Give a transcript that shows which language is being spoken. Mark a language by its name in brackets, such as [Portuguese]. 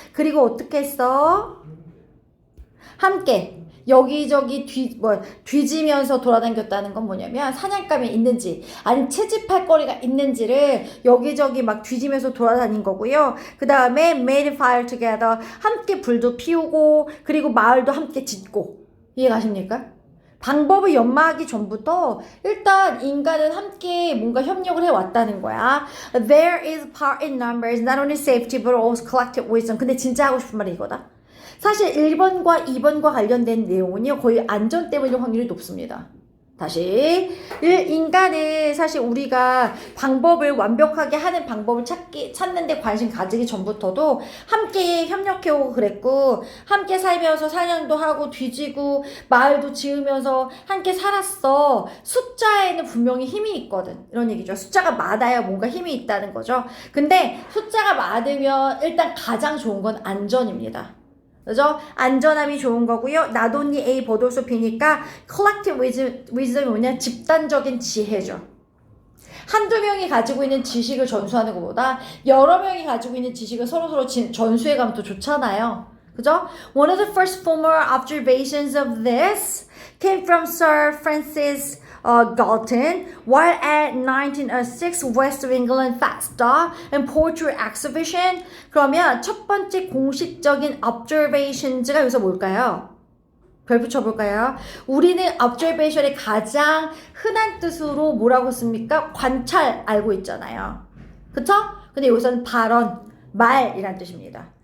[Korean] 그리고 어떻게 했어? 함께 여기저기 뒤지면서 돌아다녔다는 건 뭐냐면 사냥감이 있는지 아니면 채집할 거리가 있는지를 여기저기 막 뒤지면서 돌아다닌 거고요. 그 다음에 [English] made a fire together [Korean] 함께 불도 피우고 그리고 마을도 함께 짓고 이해가십니까? 방법을 연마하기 전부터 일단 인간은 함께 뭔가 협력을 해왔다는 거야. [English] There is power in numbers, not only safety but also collective wisdom. [Korean] 근데 진짜 하고 싶은 말이 이거다. 사실 1번과 2번과 관련된 내용은요. 거의 안전 때문일 확률이 높습니다. 다시 인간은 사실 우리가 방법을 완벽하게 하는 방법을 찾는데 관심 가지기 전부터도 함께 협력해오고 그랬고 함께 살면서 사냥도 하고 뒤지고 마을도 지으면서 함께 살았어. 숫자에는 분명히 힘이 있거든. 이런 얘기죠. 숫자가 많아야 뭔가 힘이 있다는 거죠. 근데 숫자가 많으면 일단 가장 좋은 건 안전입니다. 그죠? 안전함이 좋은 거고요. [English] not only A but also B니까 collective wisdom이 [Korean] 뭐냐? 집단적인 지혜죠. 한두 명이 가지고 있는 지식을 전수하는 것보다 여러 명이 가지고 있는 지식을 서로서로 전수해가면 더 좋잖아요. 그죠? [English] One of the first formal observations of this came from Sir Francis Galton while at 1906 West of England Falstaff and Poetry Exhibition. [Korean] 그러면 첫 번째 공식적인 observations가 여기서 뭘까요? 별 붙여볼까요? 우리는 observation의 가장 흔한 뜻으로 뭐라고 씁니까? 관찰 알고 있잖아요. 그쵸? 근데 여기서는 발언, 말이란 뜻입니다.